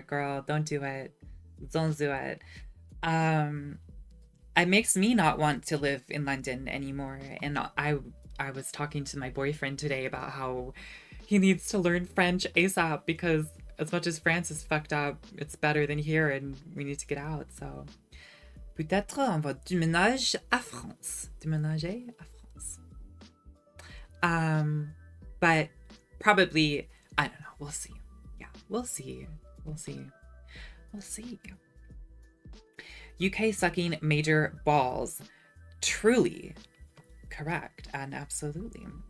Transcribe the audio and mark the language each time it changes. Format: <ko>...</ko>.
<en>Girl, don't do it. Don't do it. It makes me not want to live in London anymore. And I was talking to my boyfriend today about how he needs to learn French ASAP because as much as France is fucked up, it's better than here and we need to get out.</en> <fr>So peut-être on va déménager à France. Déménager à France.</fr> <en>But probably, I don't know. We'll see. Yeah, we'll see. We'll see. We'll see. UK sucking major balls. Truly. Correct. And absolutely.</en>